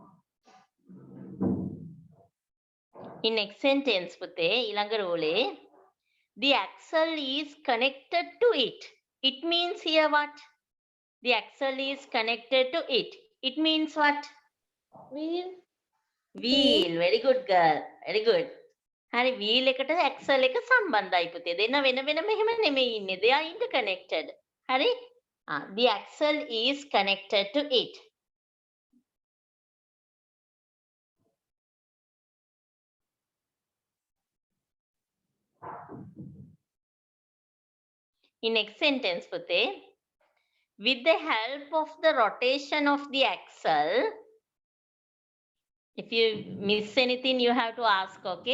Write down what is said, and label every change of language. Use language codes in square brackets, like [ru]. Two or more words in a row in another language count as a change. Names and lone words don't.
[en] In next sentence, [si] පුතේ ඊළඟ රූලේ. [en] The axle is connected to it. It means here what? The axle is connected to it. It means what? Wheel. Wheel. Very good, girl. Very good. [si] හරි, wheel එකට axle එක සම්බන්ධයි පුතේ. දෙන්න වෙන වෙනම එහෙම නෙමෙයි ඉන්නේ. [en] They are interconnected. [si] හරි? [en] The axle is connected to it. In next sentence, පුතේ, with the help of the rotation of the axle, if you miss anything, you have to ask, okay?